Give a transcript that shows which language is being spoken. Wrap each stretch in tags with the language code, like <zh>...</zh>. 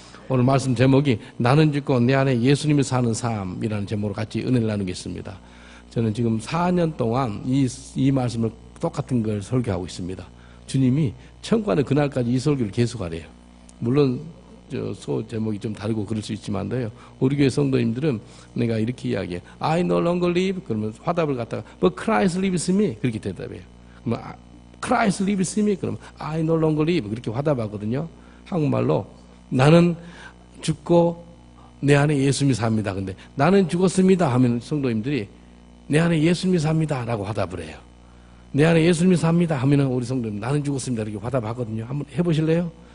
<ko>오늘 말씀 제목이 나는 죽고 내 안에 예수님이 사는 삶이라는 제목으로 같이 은혜를 나누겠습니다. 저는 지금 4년 동안 이 말씀을 똑같은 걸 설교하고 있습니다. 주님이 천국가는 그날까지 이 설교를 계속하래요. 물론 소 제목이 좀 다르고 그럴 수 있지만요. 우리 교회 성도님들은 내가 이렇게 이야기해요.</ko> <en>I no longer live.</en> <ko>그러면 화답을 갖다가</ko> <en>But Christ lives in me.</en> <ko>그렇게 대답해요. 그러면</ko> <en>Christ lives in me. 그러면 I no longer live.</en> <ko>그렇게 화답하거든요. 한국말로 나는 죽고 내 안에 예수님이 삽니다. 근데 나는 죽었습니다 하면 성도님들이 내 안에 예수님이 삽니다 라고 화답을 해요. 내 안에 예수님이 삽니다 하면 우리 성도님 나는 죽었습니다 이렇게 화답하거든요. 한번 해보실래요?</ko>